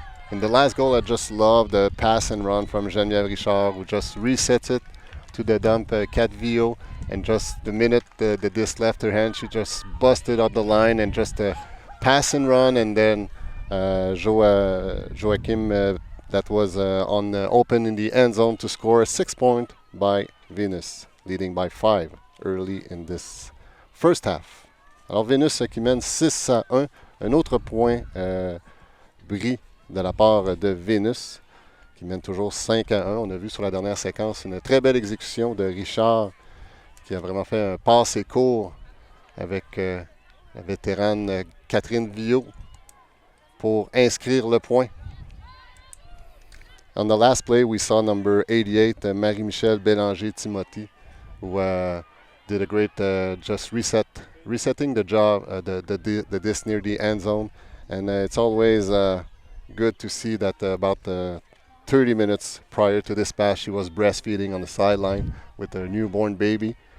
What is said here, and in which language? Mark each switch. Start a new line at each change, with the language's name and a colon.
English: In the last goal, I just love the pass and run from Geneviève Richard, who just resets it to the dump Cat Vio, and just the minute the disc left her hand, she just busted up the line and just pass and run, and then Joachim that was open in the end zone to score a 6 point by Venus, leading by 5 early in this first half.
French: Alors Venus qui mène 6-1, un autre point bris de la part de Venus, qui mène toujours 5-1. On a vu sur la dernière séquence une très belle exécution de Richard, qui a vraiment fait un passe et court avec la vétérane Catherine Villot pour inscrire le point.
English: On the last play, we saw number 88, Marie-Michelle Bélanger-Timothy, who did a great just resetting the job, the disc near the end zone. And it's always good to see that about 30 minutes prior to this pass, she was breastfeeding on the sideline with her newborn baby.